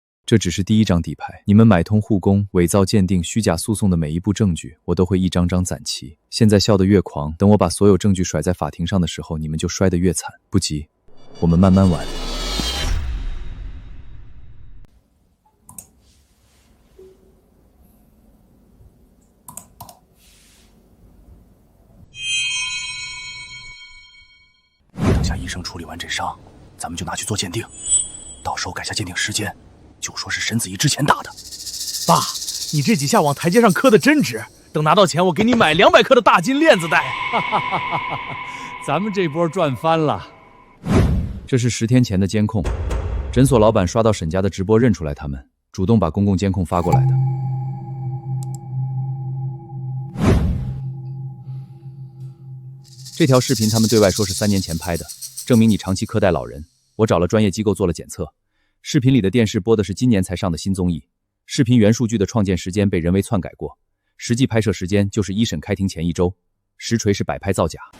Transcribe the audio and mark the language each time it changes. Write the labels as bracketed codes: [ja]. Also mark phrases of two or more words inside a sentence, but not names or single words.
[zh] 這只是第一張底牌，你們買通護工、偽造鉴定、虛假訴訟的每一步證據，我都会一张张攒齊。現在笑得越狂，等我把所有證據甩在法庭上的時候，你們就摔得越慘。不急，我們慢慢玩。等下医生处理完这伤，咱们就拿去做鉴定，到时候改下鉴定时间，就说是沈子怡之前打的。爸，你这几下往台阶上磕的真值，等拿到钱，我给你买200克的大金链子戴。咱们这波賺翻了。這是10天前的監控，診所老闆刷到沈家的直播認出來他們，主動把公共監控發過來的。這條視頻他們對外說是3年前拍的，證明你長期苛待老人。我找了專業機構做了檢測，視頻裡的電視播的是今年才上的新綜藝，視頻原數據的創建時間被人為篡改過，實際拍攝時間就是一審開庭前1週，實錘是擺拍造假。